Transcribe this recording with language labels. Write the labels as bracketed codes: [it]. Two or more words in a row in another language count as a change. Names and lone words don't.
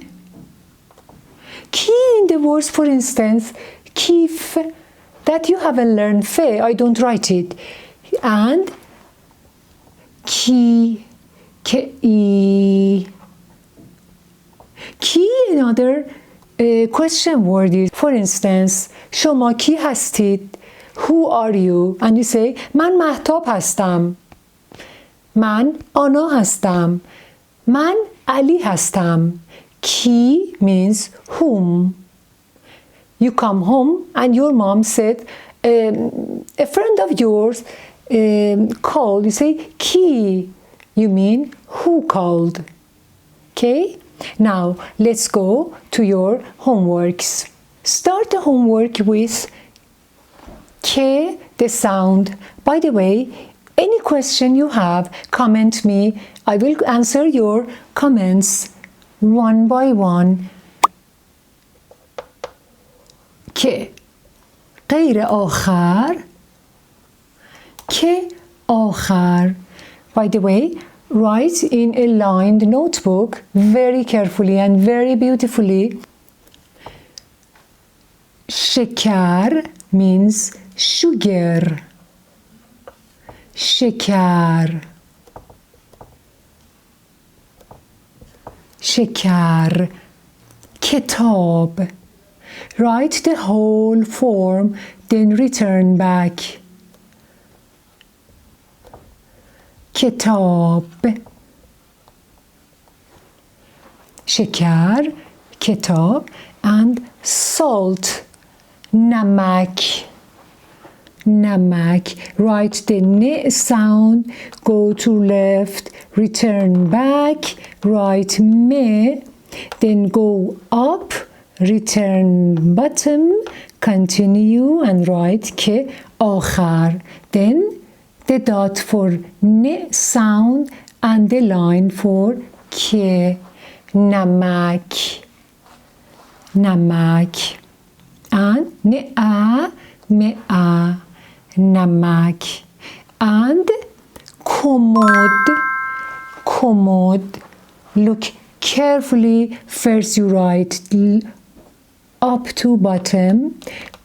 [en] Key in the words, for instance, kif, that you haven't learned fe, I don't write it. And key, K-E. Key, another question word is, for instance, [fa] شما کی هستید? [en] Who are you? And you say, [fa] من مهتاب هستم. من آنا هستم. من علی هستم. [en] Ki means whom. You come home and your mom said, a friend of yours called. You say, ki. You mean who called. Okay? Now, let's go to your homeworks. Start the homework with K, the sound. By the way, any question you have, comment me. I will answer your comments one by one. [fa] K. غیر آخر. K آخر. [en] By the way, write in a lined notebook very carefully and very beautifully. شکر means sugar. [fa] شکر. شکر. کتاب. [en] Write the whole form, then return back. [fa] کتاب. شکر. کتاب. [en] And salt. [fa] نمک. نمک. [en] Write the ne sound, go to left, return back, write me, then go up, return bottom, continue and write ke آخر. Then the dot for ne sound and the line for ke. [fa] نمک. نمک. [en] And ne-a, me-a. نمک. And commode. Commode. Look carefully. First you write up to bottom.